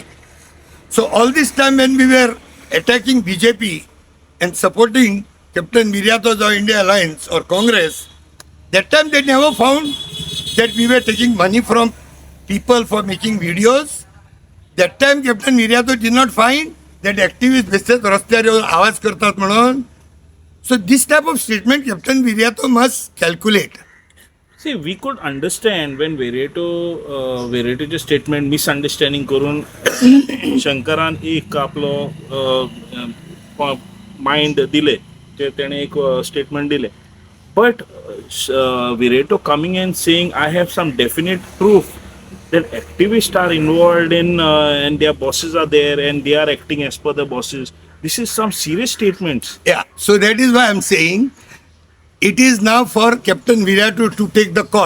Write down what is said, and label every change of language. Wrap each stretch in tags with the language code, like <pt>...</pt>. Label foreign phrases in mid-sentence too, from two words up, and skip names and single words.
<en>So all this time when we were attacking BJP and supporting Captain Viriato's or India Alliance or Congress, that time they never found that we were taking money from people for making videos. That time Captain Viriato did not find that activists</en> <kok>बेश्टेच रस्त्यार येवन आवाज करतात म्हणून.</kok> <en>So this type of statement Captain Viriato must calculate. See, we could understand when</en> <kok>Viriatoचे</kok> <en>statement misunderstanding</en> <kok>करून शंकरान एक आपलो माइंड दिले, तेणे एक स्टेटमेंट दिले.</kok> <en>But Viriato coming and saying, I have some definite proof that activists are involved in and their bosses are there and they are acting as per the bosses. This is some serious statements. Yeah, so that is why I am saying it is now for Captain Viriato to take the call.</en>